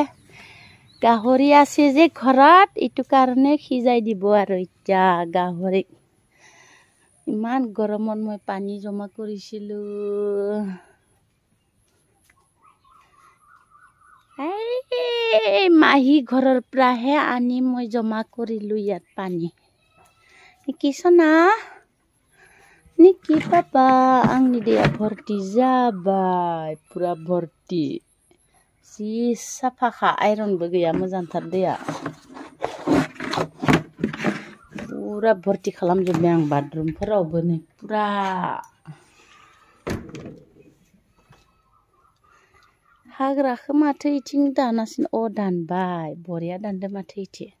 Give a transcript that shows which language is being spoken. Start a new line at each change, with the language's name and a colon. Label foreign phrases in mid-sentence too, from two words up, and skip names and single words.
Assamese: গাহৰি আছে যে ঘৰত এইটো কাৰণে সিজাই দিব আৰু এতিয়া গাহৰি। ইমান গৰমত মই পানী জমা কৰিছিলো। মাহী ঘৰৰ পৰাহে আনি মই জমা কৰিলো ইয়াত পানী।
Bodo: निक्की सना निक्की पापा आंनि दैया भर्ति जाबाय पुरा भर्ति जि साफाखा आइरनबो गैया मोजांथार दैया पुरा भर्ति खालामजोब्बाय आं बाथरुमफोरावबो नै पुरा हाग्राखौ माथो इथिं दानासिनो अ दानबाय बरिया दानदो माथो इथि